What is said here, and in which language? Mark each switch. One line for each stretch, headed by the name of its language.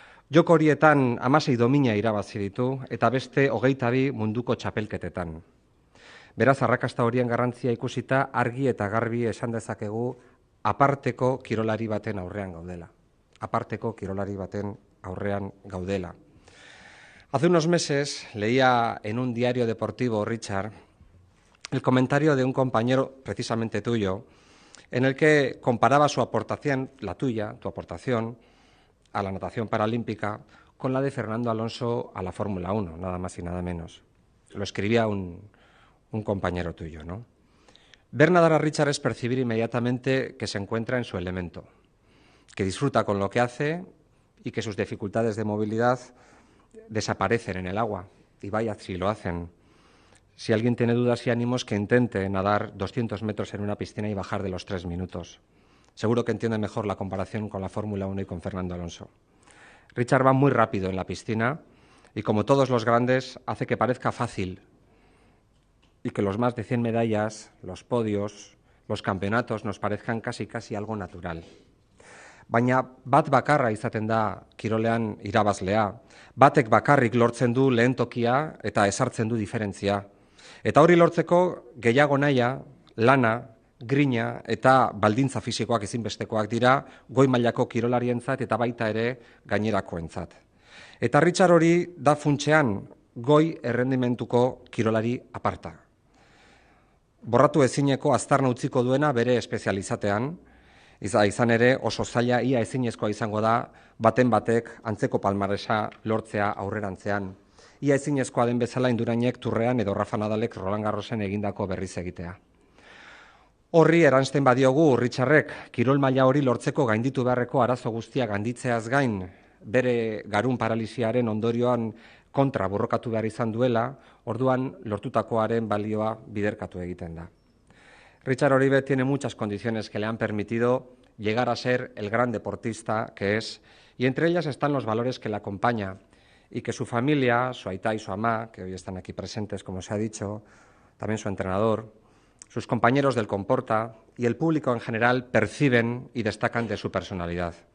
Basque: Joko horietan 16 domina irabazi ditu eta beste 22 munduko txapelketetan. Beraz, arrakasta horien garrantzia ikusita argi eta garbi esan dezakegu aparteko kirolari baten aurrean gaudela. Aparteko kirolari baten aurrean gaudela.
Spanish: Hace unos meses leía en un diario deportivo, Richard, el comentario de un compañero, precisamente tuyo, en el que comparaba su aportación, la tuya, tu aportación, a la natación paralímpica con la de Fernando Alonso a la Fórmula 1, nada más y nada menos. Lo escribía un compañero tuyo, ¿no? Ver nadar a Richard es percibir inmediatamente que se encuentra en su elemento, que disfruta con lo que hace y que sus dificultades de movilidad desaparecen en el agua. Y vaya si lo hacen. Si alguien tiene dudas y ánimos, que intente nadar 200 metros en una piscina y bajar de los 3 minutos. Seguro que entiende mejor la comparación con la Fórmula 1 y con Fernando Alonso. Richard va muy rápido en la piscina y, como todos los grandes, hace que parezca fácil y que los más de 100 medallas, los podios, los campeonatos nos parezcan casi algo natural.
Basque: Baina bat bakarra izaten da kirolean irabazlea. Batek bakarrik lortzen du lehen tokia eta ezartzen du diferentzia. Eta hori lortzeko gehiago nahia, lana, grina eta baldintza fisikoak ezinbestekoak dira goi mailako kirolarientzat eta baita ere gainerakoentzat. Eta Richard hori da funtsean goi errendimentuko kirolari aparta. Borratu ezineko aztarna utziko duena bere espezializatean, izan ere oso zaila ia ezinezkoa izango da baten batek antzeko palmaresa lortzea aurrerantzean. Ia ezinezkoa den bezala Indurainek Turrean edo Rafa Nadalek Roland Garrosen egindako berriz egitea. Horri eransten badiogu Richardrek kirol maila hori lortzeko gainditu beharreko arazo guztiak gainditzeaz gain, bere garun paralisiaren ondorioan kontra borrokatu behar izan duela, orduan lortutakoaren balioa biderkatu egiten da.
Spanish: Richard Oribe tiene muchas condiciones que le han permitido llegar a ser el gran deportista que es, y entre ellas están los valores que le acompaña y que su familia, su aitá y su amá, que hoy están aquí presentes, como se ha dicho, también su entrenador, sus compañeros del Comporta y el público en general perciben y destacan de su personalidad.